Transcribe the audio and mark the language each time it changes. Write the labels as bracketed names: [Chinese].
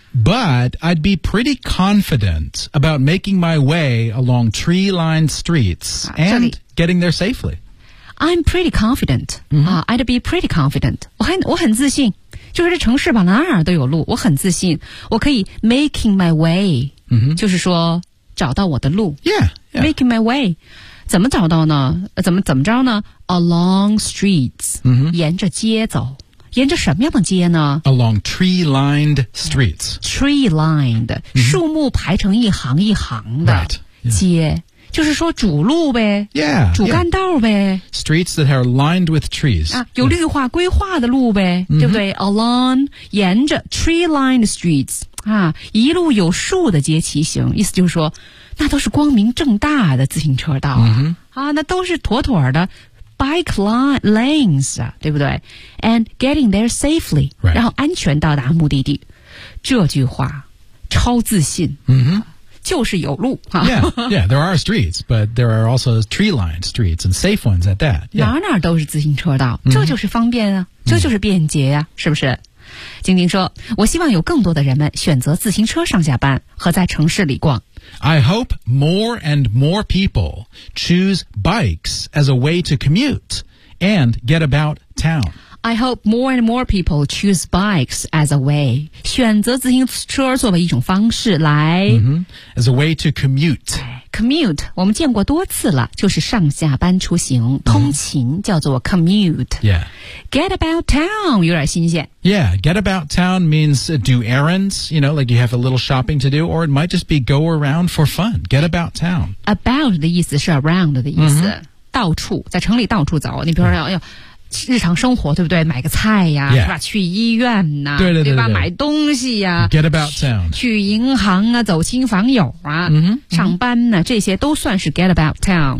[English] But I'd be pretty confident about making my way along tree-lined streets and getting there safely. I'm pretty confident.、 Mm-hmm. I'd be pretty confident. [Chinese] 我很自信。就是这城市吧，哪儿都有路。我很自信。我可以 [English] making my way.、 Mm-hmm. [Chinese] 就是说找到我的路。 [English] Yeah, yeah. Making my way. [Chinese] 怎么找到呢？怎么着呢 ? [English] Along streets.、 Mm-hmm. [Chinese] 沿着街走。沿着什么样的街呢 [English] Along tree-lined streets. Tree-lined,、mm-hmm. [Chinese] 树木排成一行一行的街、 [English] right. yeah. [Chinese] 就是说主路呗 [English] yeah, [Chinese] 主干道呗、 [English] yeah. Streets that are lined with trees.、 [Chinese] 啊、有绿化规划的路呗、 mm-hmm. 对不对 Along, 沿着 tree-lined streets,、啊、一路有树的街骑行意思就是说那都是光明正大的自行车道、啊 mm-hmm. 啊、那都是妥妥的Bike lanes, 对不对 [English] And getting there safely,、 right. [Chinese] 然后安全到达目的地。这句话超自信、 mm-hmm. 就是有路、啊、 [English] Yeah, there are streets, but there are also tree-lined streets and safe ones at that.、Yeah. [Chinese] 哪哪都是自行车道，这就是方便啊、mm-hmm. 这就是便捷啊，是不是？晶晶说，我希望有更多的人们选择自行车上下班和在城市里逛。 [English] I hope more and more people choose bikes as a way to commute and get about town. I hope more and more people choose bikes as a way, [Chinese] 选择自行车作为一种方式来、 [English] mm-hmm. as a way to commute. [Chinese] Commute, 我们见过多次了，就是上下班出行、mm-hmm. 通勤叫做 commute. [English] Yeah. [Chinese] Get about town, 有点新鲜。 [English] Yeah, get about town means do errands, you know, like you have a little shopping to do, or it might just be go around for fun. Get about town. [Chinese] About 的意思是 around 的意思、mm-hmm. 到处，在城里到处走，你比如说、mm-hmm. 哎呦日常生活对不对？买个菜呀、 [English] yeah. [Chinese] 是吧？去医院呐、啊，对吧？买东西呀、啊、 [English] ，get about town， [Chinese] 去银行啊，走亲访友啊， mm-hmm. 上班呢、啊，这些都算是 get about town，、